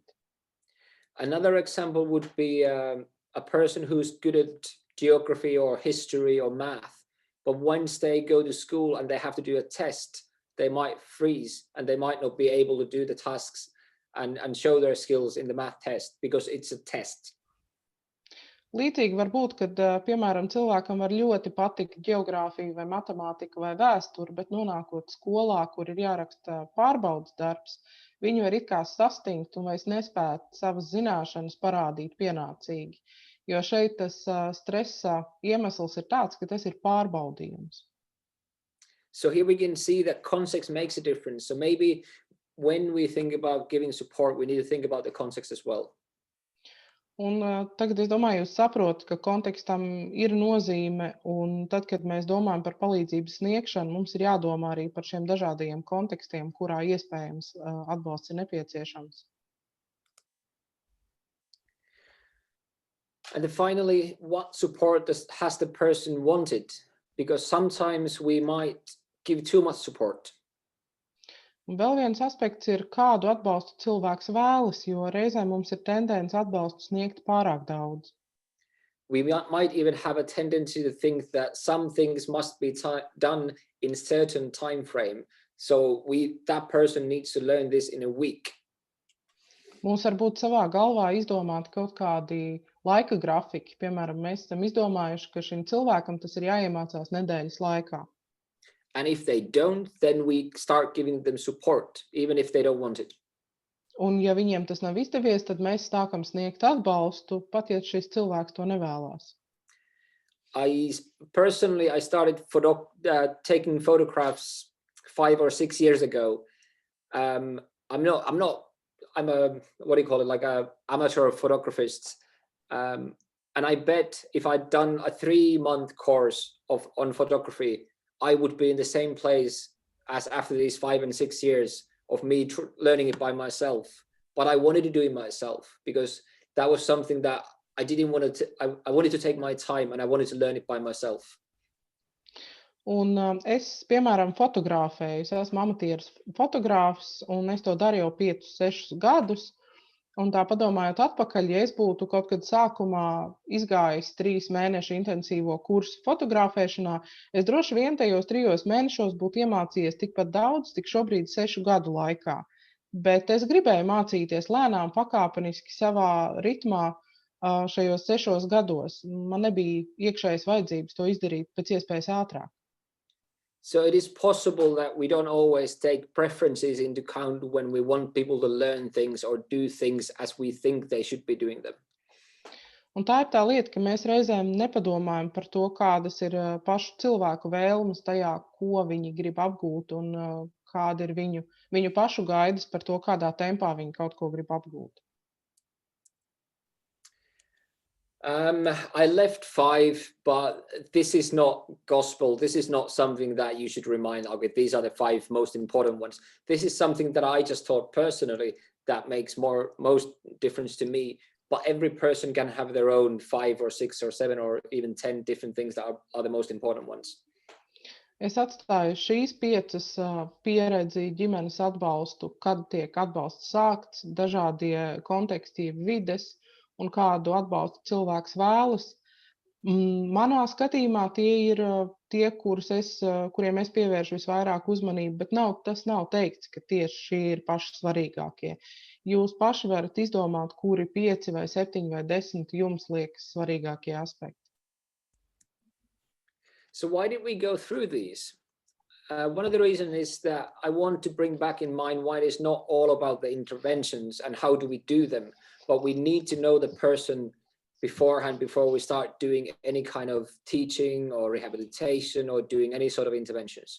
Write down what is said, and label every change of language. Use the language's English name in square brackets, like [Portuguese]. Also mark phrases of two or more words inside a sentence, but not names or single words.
[English] Another example would be a person who's good at geography or history or math, but once they go to school and they have to do a test, they might freeze and they might not be able to do the tasks and show their skills in the math test because it's a test. [Latvian] Līdzīgi var būt, kad, piemēram, cilvēkam var ļoti patikt geogrāfija vai matemātika vai vēsture, bet nonākot skolā, kur ir jāraksta pārbaudas darbs, viņi var it kā sastingt un vairs nespēt savas zināšanas parādīt pienācīgi. Jo šeit tas stresa iemesls ir tāds, ka tas ir pārbaudījums. [English] So here we can see that context makes a difference. So maybe when we think about giving support, we need to think about the context as well. [Latvian] Un tagad es domāju, jūs saprotat, ka kontekstam ir nozīme, un tad, kad mēs domājam par palīdzības sniegšanu, mums ir jādomā arī par šiem dažādajiem kontekstiem, kurā iespējams atbalsts ir nepieciešams. [English] And then finally, what support has the person wanted? Because sometimes we might give too much support. [Latvian] Un vēl viens aspekts ir, kādu atbalstu cilvēks vēlas, jo reizēm mums ir tendence atbalstu sniegt pārāk daudz. [English] We might even have a tendency to think that some things must be done in certain time frame. So that person needs to learn this in a week. [Latvian] Mums var būt savā galvā izdomāt kaut kādi laika grafiki. Piemēram, mēs esam izdomājuši, ka šim cilvēkam tas ir jāiemācās nedēļas laikā. [English] And if they don't, then we start giving them support, even if they don't want it. [Latvian] Un ja viņiem tas nav izdevies, tad mēs sākam sniegt atbalstu, pat ja šis cilvēks to nevēlās. [English] I started taking photographs 5 or 6 years ago. I'm a what do you call it, like a amateur photographist. And I bet if I'd done a 3-month course on photography, I would be in the same place as after these 5 and 6 years of me learning it by myself. But I wanted to do it myself because that was something that I didn't want to. I wanted to take my time and I wanted to learn it by myself. [Latvian] Un es, piemēram, fotografēju. Es esmu amatieris fotogrāfs, un es to darīju 5-6 gadus. Un tā padomājot atpakaļ, ja es būtu kaut kad sākumā izgājis 3 mēnešu intensīvo kursu fotografēšanā, es droši vien tajos 3 mēnešos būtu iemācījies tikpat daudz, tik šobrīd 6 gadu laikā. Bet es gribēju mācīties lēnām, pakāpeniski savā ritmā šajos 6 gados. Man nebija iekšējas vajadzības to izdarīt pēc iespējas ātrāk. [English] So it is possible that we don't always take preferences into account when we want people to learn things or do things as we think they should be doing them. [Latvian] Un tā ir tā lieta, ka mēs reizēm nepadomājam par to, kādas ir pašu cilvēku vēlmes tajā, ko viņi grib apgūt un kāda ir viņu pašu gaidas par to, kādā tempā viņi kaut ko grib apgūt. [English] I left 5, but this is not gospel. This is not something that you should remind, okay, these are the 5 most important ones. This is something that I just thought personally that makes most difference to me. But every person can have their own 5 or 6 or 7 or even 10 different things that are the most important ones. [Latvian] Es atstāju šīs 5 pieredzi, ģimenes atbalstu, kad tiek atbalsts sākts, dažādie konteksti, vides un kādu atbalstu cilvēks vēlas. Manā skatījumā tie ir tie, kuriem es pievēršu visvairāk uzmanību, bet tas nav teikts, ka tieši šie ir paši svarīgākie. Jūs paši varat izdomāt, kuri 5 vai 7 vai 10 jums liekas svarīgākie aspekti. [English] So why did we go through these? One of the reasons is that I want to bring back in mind why it is not all about the interventions and how do we do them, but we need to know the person beforehand before we start doing any kind of teaching or rehabilitation or doing any sort of interventions.